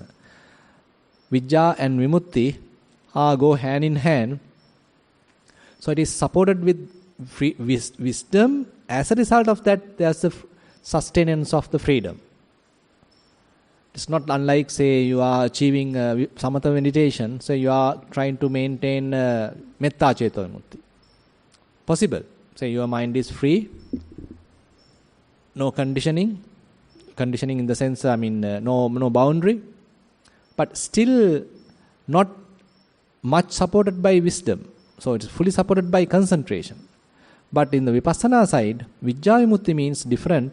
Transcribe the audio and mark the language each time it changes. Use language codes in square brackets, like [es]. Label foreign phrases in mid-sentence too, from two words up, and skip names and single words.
[en] Vijja and Vimutti go hand in hand. So it is supported with wisdom. As a result of that, there is the sustenance of the freedom. It's not unlike, say, you are achieving samatha meditation, so you are trying to maintain [pi] metta ceto vimutti. [en] Possible. Say your mind is free, no conditioning in the sense, no boundary, but still not much supported by wisdom. So it is fully supported by concentration. But in the vipassana side, [pi] vijja vimutti [en] means different.